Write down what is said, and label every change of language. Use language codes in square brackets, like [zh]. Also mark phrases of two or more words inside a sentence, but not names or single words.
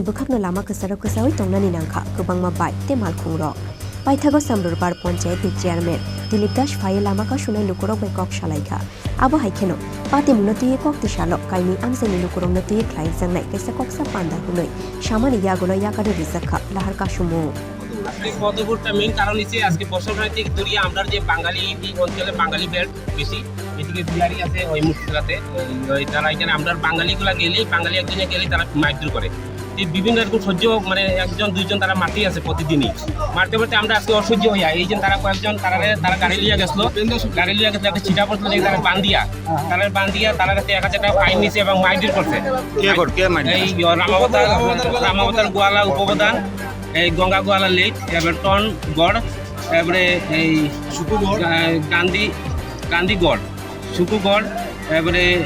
[trp] bukhakno lama kasarap kasawai tongnani nangkha kubangma bai temal khungrok Paithago Samdurbar Panchayat ni chairman Dilip Das Phai lama ka shunai lukurok bai kok shalaika abo haikeno patrimuno tiye kok tishalo kaini amsani lukurok no tiye khlai jangnai kaisa koksa panda hunoi shamani yagono yakade rizakha lahar kashumu [bn] পদপুরটা মেইন কারণ হচ্ছে আজকে বর্ষাকাল থেকে দূরিয়া আমরা যে বাঙালি অঞ্চলে বাঙালি বেল্ট বেশি এদিকে বিহারি আছে ওই মুর্শিদাবাদে ওই তারা এখানে আমরা বাঙালিগুলা গেলেই বাঙালি একজনে গেলেই তারা মারধর করে বিভিন্ন রকম সহ্য মানে একজন দুইজন তারা মারতেই আছে প্রতিদিনই মারতে মারতে আমরা আজকে অসহ্য হইয়া এই যে তারা কয়েকজন তারা গাড়ি লিয়ে গেছিল একটা ছিটা পড়ছিল তারা বান্ধিয়া তারা কাছে 1000 টাকা ফাইন নিছে এবং মারধর করছে এই রামাবতার গোয়ালা উপপ্রধান এই গঙ্গা গোয়ালা লেক এবার টন গড় এবারে এই গান্ধীগড় সুকুগড় এবারে